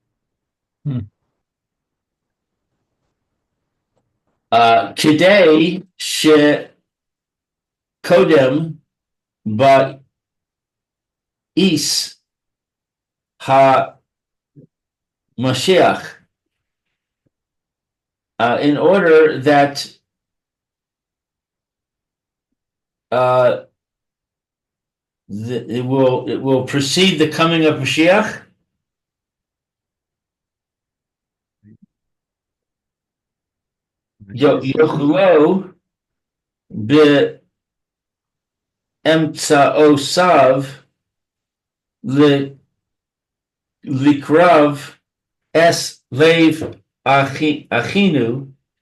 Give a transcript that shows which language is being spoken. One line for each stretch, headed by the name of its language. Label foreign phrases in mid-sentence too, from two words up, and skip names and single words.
English: Today,
Hebrew: קודם ביאת המשיח,
English: in order that it will precede the coming of Mashiach.
Hebrew: יוכל באמצעותיו לקרב את לב אחינו